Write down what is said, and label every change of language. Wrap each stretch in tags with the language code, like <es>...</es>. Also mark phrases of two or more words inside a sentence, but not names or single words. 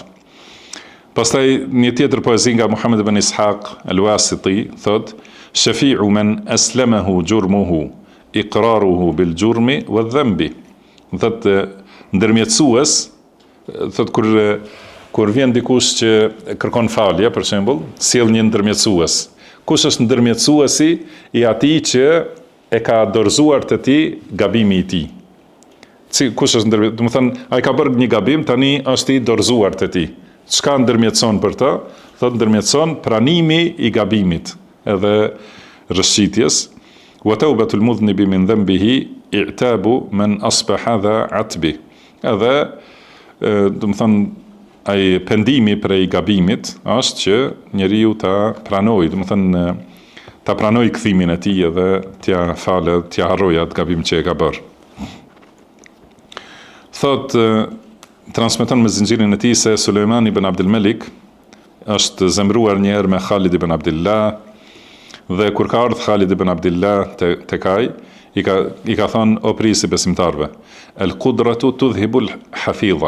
<sq>Pastaj një tjetër poezi nga Muhammed ibn Ishaq al-Wasiti thot:</sq> <ar>"شفيع من أسلمه جرمه إقراره بالجرم والذنب."</ar> <sq>Thot ndërmjetësues, thot kur vjen dikush që kërkon falje, për shembull, sjell një ndërmjetësues. Kush është ndërmjetësuesi i atij që e ka dorëzuar të ti gabimi i tij. Kush është ndërmjetësues? Do të thënë, ai ka bërë një gabim, tani është i dorëzuar të ti. Çka ndërmjetëson për të? Thot ndërmjetëson pranimi i gabimit, edhe rëshqitjes.</sq> <ar>وتوبة المذنب من ذنبه إعتاب من أصبح ذا عتب.</ar> <sq>Edhe do të thënë ai pendimi prej gabimit është që njeriu ta pranojë, do të thënë ta pranoj kthimin e tij edhe t'ja falë, t'ja harrojë atë gabim që e ka bërë. Thot, transmeton me zinxhirin e tij se Sulejman ibn Abdul Malik është zemruar një herë me Khalid ibn Abdullah, dhe kur ka ardhur Khalid ibn Abdullah tek ai, i ka thënë o prisi besimtarve,</sq> <ar>القدرة تذهب الحفيظة.</ar>